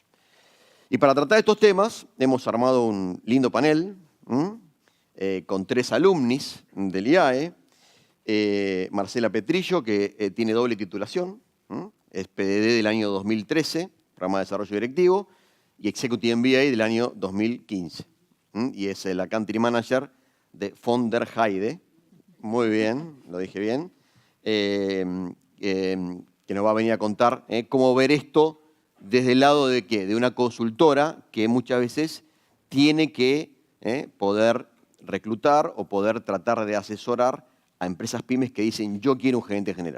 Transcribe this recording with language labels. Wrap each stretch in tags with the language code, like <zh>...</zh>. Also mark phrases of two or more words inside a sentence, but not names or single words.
<es>Y para tratar estos temas hemos armado un lindo panel con 3 alumnis del IAE. Marcela Petrillo, que tiene doble titulación, es PDD del año 2013, Programa de Desarrollo Directivo, y</es> <en>Executive MBA</en> <es>del año 2015. Y es la</es> <en>Country Manager</en> <es>de von der Heide. Muy bien, lo dije bien. Que nos va a venir a contar cómo ver esto desde el lado de ¿qué? De una consultora que muchas veces tiene que poder reclutar o poder tratar de asesorar a empresas pymes que dicen yo quiero un gerente general.</es>